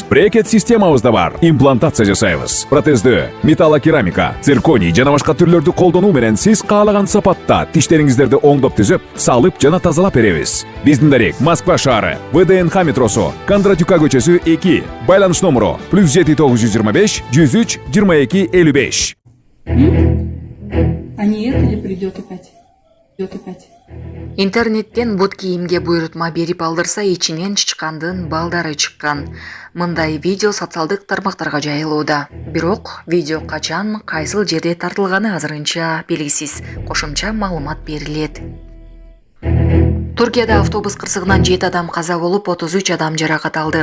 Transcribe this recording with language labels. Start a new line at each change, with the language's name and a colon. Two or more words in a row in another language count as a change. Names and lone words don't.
Kyrgyz: Брекет системабыз да бар, имплантация жасайбыз. Металлокерамика, цирконий жана башка түрлөрдү колдонуу менен сиз каалаган сапатта тиштериңиздерди оңдоп түзөп, салып жана тазалап беребиз. Биздин дарек Москва шаары, ВДНХ метросу, Кондратюка көчөсү 2, байланыш номеру +7 925 103 22 55.
Russian: А не это ли придет опять? Придет опять.
Kyrgyz: Интернеттен бут кийимге буйрутма берип алдырса ичинен чычкандын балдары чыккан. Мындай видео социалдык тармактарга жайылууда. Бирок видео качан, кайсыл жерде тартылганы азырынча белгисиз. Кошумча маалымат берилет. Туркияда автобус кырсыгынан 7 адам каза болуп, 33 адам жаракат алды.